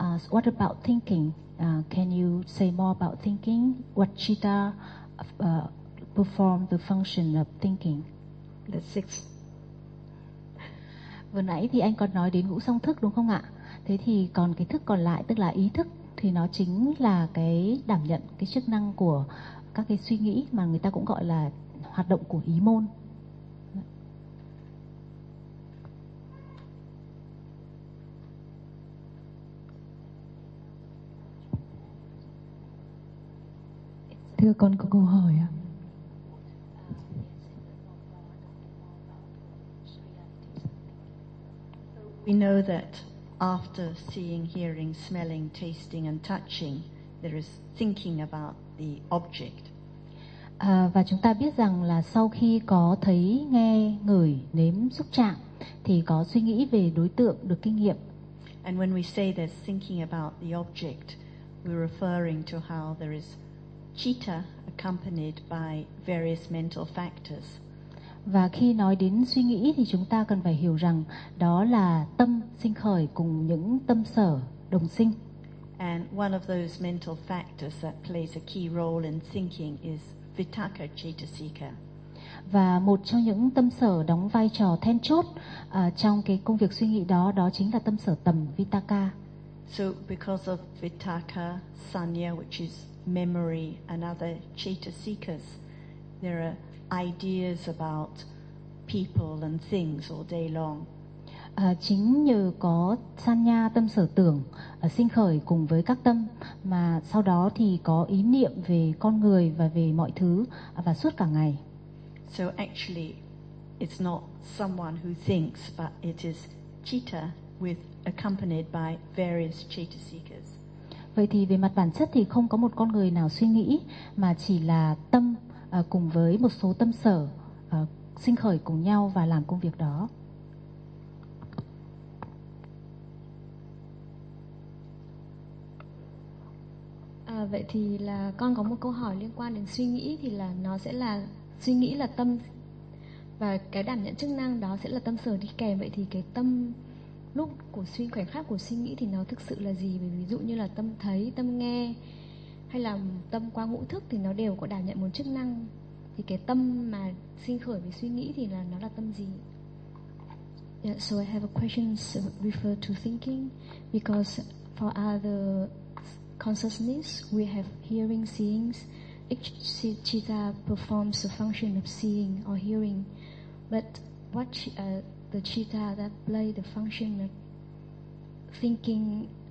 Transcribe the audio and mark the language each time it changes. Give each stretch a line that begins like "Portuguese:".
English: What about thinking? Can you say more about thinking? What citta perform the function of thinking? The six.
Vietnamese: Vừa nãy thì anh còn nói đến ngũ song thức đúng không ạ? Thế thì còn cái thức còn lại, tức là ý thức, thì nó chính là cái đảm nhận cái chức năng của các cái suy nghĩ, mà người ta cũng gọi là hoạt động của ý môn. Thưa con có câu hỏi ạ.
English: We know that after seeing, hearing, smelling, tasting and touching, there is thinking about the object.
Vietnamese: Và chúng ta biết rằng là sau khi có thấy, nghe, ngửi, nếm, xúc chạm thì có suy nghĩ về đối tượng được kinh nghiệm.
English: And when we say there's thinking about the object, we're referring to how there is citta accompanied by various mental factors.
Vietnamese: Và khi nói đến suy nghĩ thì chúng ta cần phải hiểu rằng đó là tâm sinh khởi cùng những tâm sở đồng sinh.
English: And one of those mental factors that plays a key role in thinking is vitakka chittasika.
Vietnamese: Và một trong những tâm sở đóng vai trò then chốt trong cái công việc suy nghĩ đó, đó chính là tâm sở tầm vitakka.
English: So because of vitakka, sanya, which is memory and other chittasikas, there are ideas about people and things all day long.
Vietnamese: Chính nhờ có sanya, tâm sở tưởng sinh khởi cùng với các tâm, mà sau đó thì có ý niệm về con người và về mọi thứ và suốt cả ngày.
English: So actually it's not someone who thinks, but it is citta with accompanied by various chittasikas.
Vietnamese: Vậy thì về mặt bản chất thì không có một con người nào suy nghĩ, mà chỉ là tâm cùng với một số tâm sở sinh khởi cùng nhau và làm công việc đó. Vậy thì là con có một câu hỏi liên quan đến suy nghĩ, thì là nó sẽ là suy nghĩ là tâm, và cái đảm nhận chức năng đó sẽ là tâm sở đi kèm. Vậy thì cái tâm lúc của suy, khoảnh khắc của suy nghĩ thì nó thực sự là gì? Ví dụ như là tâm thấy, tâm nghe, hay là tâm qua ngũ thức thì nó đều có đảm nhận một chức năng. Thì cái tâm mà sinh khởi về suy nghĩ thì là nó là tâm gì?
English: Yeah, so I have a question refer to thinking, because for other consciousness we have hearing, seeing. Each citta performs the function of seeing or hearing, but what the citta that play the function of thinking?